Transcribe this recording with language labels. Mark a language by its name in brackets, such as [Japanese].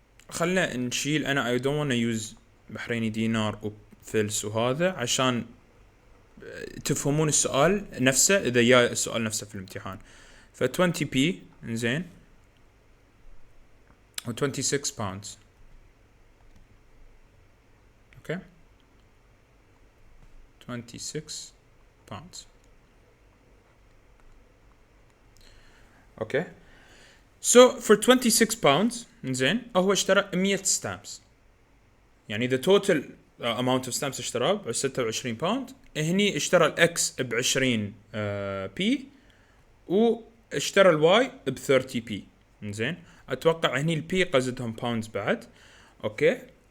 [Arabic] خلنا نشيل انا [English] I don't want to use [Arabic] بحريني دينار وفلس وهذا عشان تفهمون السؤال نفسه اذا جاء السؤال نفسه في الامتحان. [English] ف 20p انزين و 26 pounds okay 26 pounds okay. so for 26 pounds انزين [Arabic] هو اشترى [English] 100 stamps يعني the total amount of stamps [Arabic] اشتراه ب 26 باوند. هني اشترى الاكس ب 20 بي واشترى الواي ب 30 بي انزين. اتوقع هني البي قصدهم باوندز بعد اوكي.